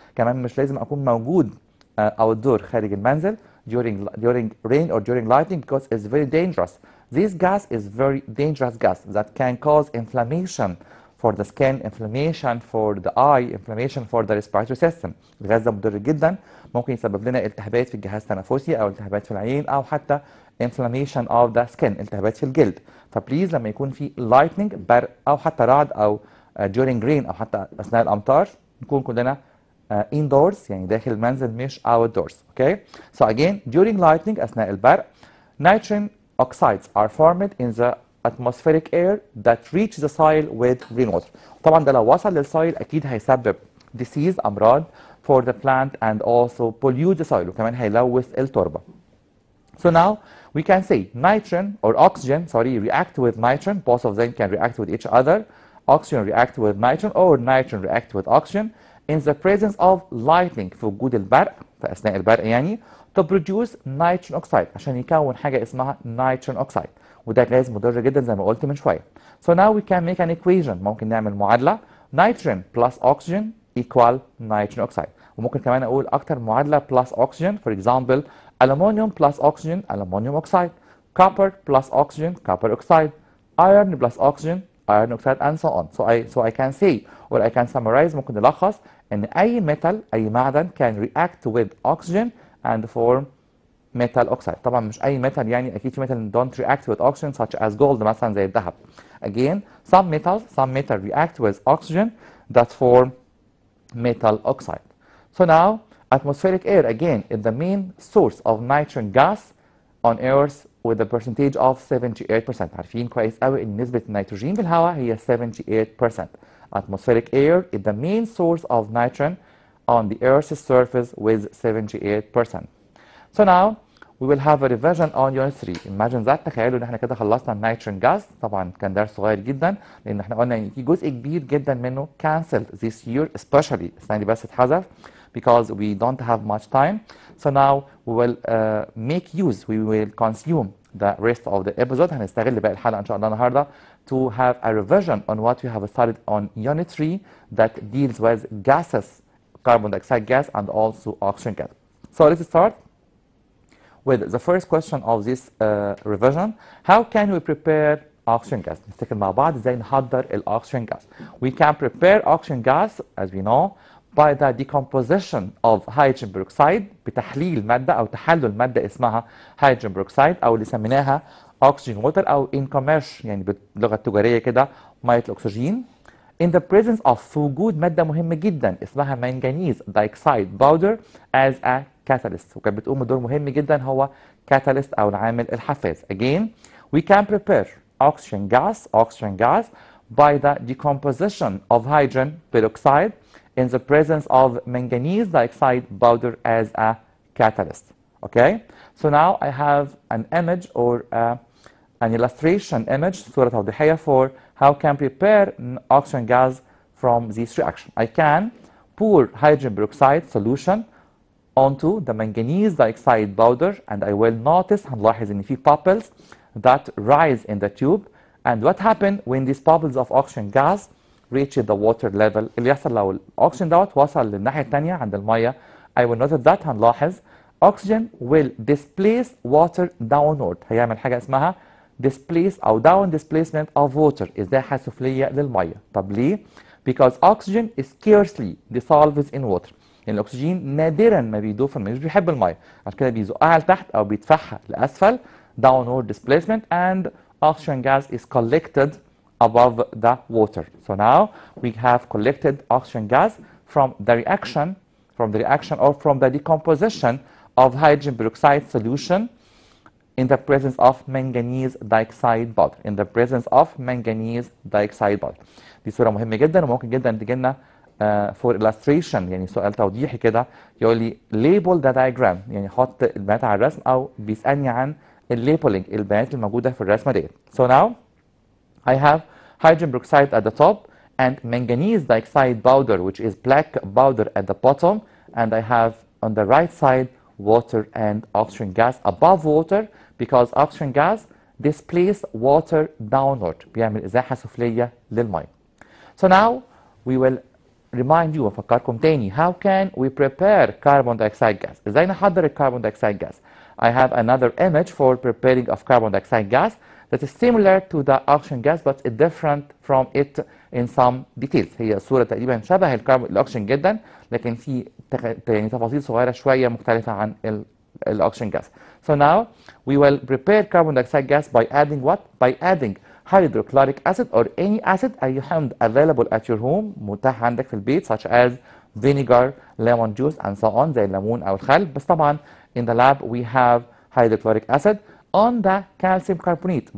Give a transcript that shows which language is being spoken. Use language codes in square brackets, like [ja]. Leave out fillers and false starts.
[ar] كمان مش لازم اكون موجود [en] outdoor [ar] خارج المنزل [en] during rain or during lightning because it's very dangerous. This gas is very dangerous gas that can cause inflammation for the skin, inflammation for the eye, inflammation for the respiratory system. [ar] الغاز ده مضر جدا، ممكن يسبب لنا التهابات في الجهاز التنفسي او التهابات في العين او حتى [en] inflammation of the skin، [ar] التهابات في الجلد. فبليز لما يكون في lightning برق او حتى رعد او [en] during rain [ar] او حتى اثناء الامطار نكون كلنا indoors يعني داخل المنزل مش outdoors. [en] Okay. So again during lightning [ar] اثناء البرق [en] nitrogen oxides are formed in the atmospheric air that reach the soil with rainwater. [ar] طبعا ده لو وصل للسويل اكيد هيسبب disease امراض [en] for the plant and also pollute the soil [ar] وكمان هيلوث التربه. [en] So now we can say nitrogen or oxygen react with nitrogen. Both of them can react with each other. Oxygen react with nitrogen or nitrogen react with oxygen in the presence of lightning [ar] في وجود البرق في اثناء البرق يعني [en] to produce nitrogen oxide [ar] عشان يكون حاجه اسمها [en] nitrogen oxide [ar] وده غاز مضر جدا زي ما قلت من شويه. [en] So now we can make an equation. [ar] ممكن نعمل معادله [en] nitrogen plus oxygen equal nitrogen oxide. [ar] وممكن كمان اقول اكتر معادله [en] plus oxygen. For example aluminum plus oxygen aluminum oxide, copper plus oxygen copper oxide, iron plus oxygen iron oxide and so on. So I can say or I can summarize [ar] ممكن نلخص ان [en] اي metal [ar] اي معدن [en] can react with oxygen and form metal oxide. [ar] طبعا مش اي metal يعني اكيد في [en] metal don't react with oxygen such as gold [ar] مثلا زي الذهب. [en] Again some metal react with oxygen that form metal oxide. So now atmospheric air again is the main source of nitrogen gas on earth with a percentage of 78%. [ar] عارفين كويس قوي ان نسبة النيتروجين في الهواء هي 78%. [en] Atmospheric air is the main source of nitrogen on the earth's surface with 78%. So now we will have a revision on unit 3. Imagine that. [ar] تخيلوا ان احنا كده خلصنا النيتروجين جاز. طبعا كان درس صغير جدا لان احنا قلنا ان في جزء كبير جدا منه [en] cancelled this year especially [ar] السنة دي بس اتحذف [en] because we don't have much time. So now we will make use, we will consume the rest of the episode. [ar] هنستغل باقي الحلقة إن شاء الله النهاردة [en] to have a revision on what we have studied on unit 3 that deals with gases, carbon dioxide gas and also oxygen gas. So let's start with the first question of this revision. How can we prepare oxygen gas? [ar] نفتكر مع بعض ازاي نحضر الاكسجين gas. [en] We can prepare oxygen gas as we know by the decomposition of hydrogen peroxide [ar] بتحليل مادة أو تحلل مادة اسمها [en] hydrogen peroxide [ar] أو اللي سميناها [en] oxygen water أو in commercial [ar] يعني باللغة التجارية كده مية الأكسجين. [en] In the presence of [ar] في وجود مادة مهمة جدا اسمها [en] manganese dioxide powder as a catalyst [ar] وكانت بتقوم بدور مهم جدا هو catalyst أو العامل الحفاز. [en] Again we can prepare oxygen gas by the decomposition of hydrogen peroxide in the presence of manganese dioxide powder as a catalyst. Okay, so now I have an image or an illustration image [ar] صورة توضيحية [en] for how can prepare oxygen gas from this reaction. I can pour hydrogen peroxide solution onto the manganese dioxide powder and I will notice [ar] هنلاحظ ان في [en] bubbles that rise in the tube and what happened when these bubbles of oxygen gas reach the water level. [ar] اللي يحصل لو الاكسجين دوت وصل للناحيه الثانيه عند الميه [en] I will notice that [ar] هنلاحظ [en] oxygen will displace water downward. [ar] هيعمل حاجه اسمها displace او [en] down displacement of water [ar] ازاحه سفليه للميه. طب ليه؟ [en] because oxygen scarcely dissolves in water. [ar] يعني الاكسجين نادرا ما بيدوب في الميه مش بيحب الميه عشان كده بيزقها لتحت او بيدفعها لاسفل [en] downward displacement and oxygen gas is collected above the water. So now we have collected oxygen gas from the reaction or from the decomposition of hydrogen peroxide solution in the presence of manganese dioxide powder. In the presence of manganese dioxide powder. [ar] دي صورة مهمة جدا وممكن جدا تجي لنا [en] for illustration [ar] يعني سؤال توضيحي كده يقول لي [en] label the diagram [ar] يعني حط البيانات على الرسم أو بيسألني عن الليبلينج البيانات الموجودة في الرسمة ديت. [en] So now I have hydrogen peroxide at the top and manganese dioxide powder which is black powder at the bottom and I have on the right side water and oxygen gas above water because oxygen gas displaces water downward [ar] بيعمل إزاحة سفلية للمية. [en] So now we will remind you [ar] وأفكركم تاني [en] how can we prepare carbon dioxide gas. [ar] إزاي نحضر الكربون [en] dioxide gas. I have another image for preparing of carbon dioxide gas. that is similar to the oxygen gas but it's different from it in some details. [ar] هي صورة تقريبا شبه الأكسجين جدا لكن في يعني تفاصيل صغيرة شوية مختلفة عن الأكسجين gas. [en] So now we will prepare carbon dioxide gas by adding what? By adding hydrochloric acid or any acid [ar] أي حمض [en] available at your home [ar] متاح عندك في البيت [en] such as vinegar, lemon juice and so on [ar] زي الليمون أو الخل. بس طبعا [en] in the lab we have hydrochloric acid on the calcium carbonate.